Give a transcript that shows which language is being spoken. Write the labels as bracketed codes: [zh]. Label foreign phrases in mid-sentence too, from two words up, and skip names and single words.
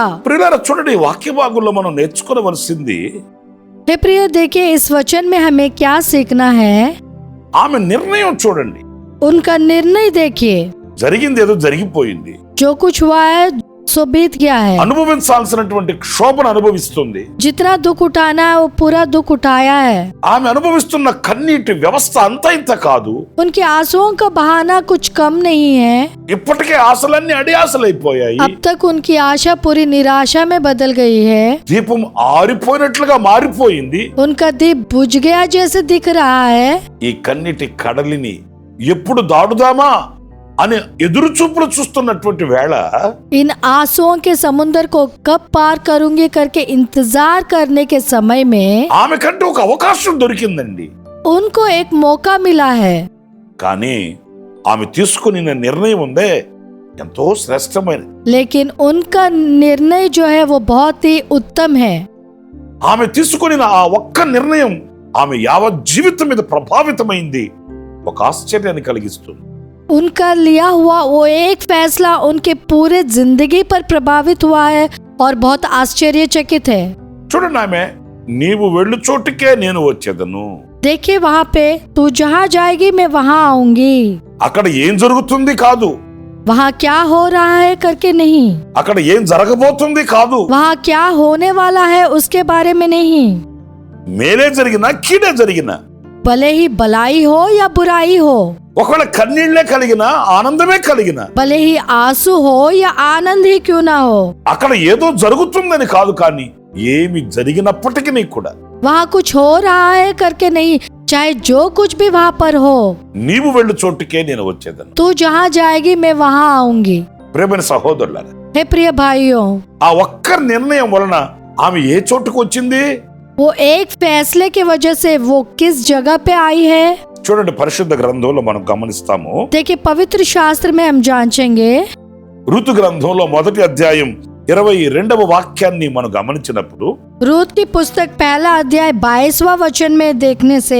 [te] ప్రియులారా, చూడండి, ఈ వాక్య భాగంలో మనం నేర్చుకోవలసింది [hi] हे प्रिय, देखिए इस वचन में हमें क्या सीखना है। [te] ఆమె నిర్ణయం చూడండి. [hi] उनका निर्णय देखिए। [te] జరిగింది ఏదో జరిగిపోయింది. [hi] जो कुछ हुआ है सो बीत गया है। [te] అనుభవించాల్సినటువంటి క్షోభను అనుభవిస్తుంది. [hi] जितना दुख उठाना है वो पूरा दुख उठाया है। [te] ఆమె అనుభవిస్తున్న కన్నీటి వ్యవస్థ అంతా ఇంత కాదు. [hi] उनके आंसुओं का बहाना कुछ कम नहीं है। [te] ఇప్పటికే ఆశలన్నీ అడియాసలైపోయాయి. [hi] अब तक उनकी आशा पूरी निराशा में बदल गई है। [te] దీపం ఆరిపోయినట్లుగా మారిపోయింది. [hi] उनका दीप बुझ गया जैसे दिख रहा है। [te] ఈ కన్నీటి కడలిని ఎప్పుడు దాటుదామా అని ఎదురు చూపులు చూస్తున్నటువంటి వేళ [hi] इन आंसुओं के समुद्र को कब पार करूंगी करके इंतजार करने के समय में [te] ఆమె కంటే ఒక అవకాశం దొరికిందండి. [hi] उनको एक मौका मिला है। [te] కానీ ఆమె తీసుకున్న నిర్ణయం ఉందే ఎంతో శ్రేష్టమైన. [hi] लेकिन उनका निर्णय जो है वो बहुत ही उत्तम है। [te] ఆమె తీసుకున్న ఆ ఒక్క నిర్ణయం ఆమె యావత్ జీవితం మీద ప్రభావితమైంది. ఒక ఆశ్చర్యాన్ని కలిగిస్తుంది. [hi] उनका लिया हुआ वो एक फैसला उनके पूरे जिंदगी पर प्रभावित हुआ है और बहुत आश्चर्यचकित है। [te] చూడండి, ఆమె నీవు వెళ్ళు చోటుకే నేను వచ్చేదను. [hi] देखिए वहाँ पे, तू जहाँ जाएगी मैं वहाँ आऊंगी। [te] అక్కడ ఏం జరుగుతుంది కాదు, [hi] वहाँ क्या हो रहा है करके नहीं, [te] అక్కడ ఏం జరగబోతుంది కాదు, [hi] वहाँ क्या होने वाला है उसके बारे में नहीं। [te] మేలే జరిగినా కీడే జరిగినా, [hi] भले ही भलाई हो या बुराई हो, [te] ఒకవేళ కన్నీళ్లే కలిగినా ఆనందమే కలిగినా, [hi] भले ही आंसू हो या आनंद ही क्यों ना हो, [te] అక్కడ ఏదో జరుగుతుందని కాదు, కానీ ఏమి జరిగినప్పటికీ కూడా [hi] वहाँ कुछ हो रहा है करके नहीं, चाहे जो कुछ भी वहाँ पर हो, [te] నీవు వెళ్ళు చోటుకే నేను వచ్చేదను. [hi] तू जहाँ जाएगी मैं वहाँ आऊंगी। [te] ప్రియమైన సహోదరులారా, [hi] हे प्रिय भाइयों, [te] ఆ ఒక్క నిర్ణయం వలన ఆమె ఏ చోటుకు వచ్చింది? [hi] वो एक फैसले की वजह से वो किस जगह पे आई है। [te] చూడండి, పరిశుద్ధ గ్రంథంలో మనం గమనిస్తాము. [hi] देखिए पवित्र शास्त्र में हम जांचेंगे। [te] ఋతు గ్రంథంలో 1వ అధ్యాయం 22వ వాక్యాన్ని మనం గమనించినప్పుడు [hi] रूत की पुस्तक 1 अध्याय 22वां वचन में देखने से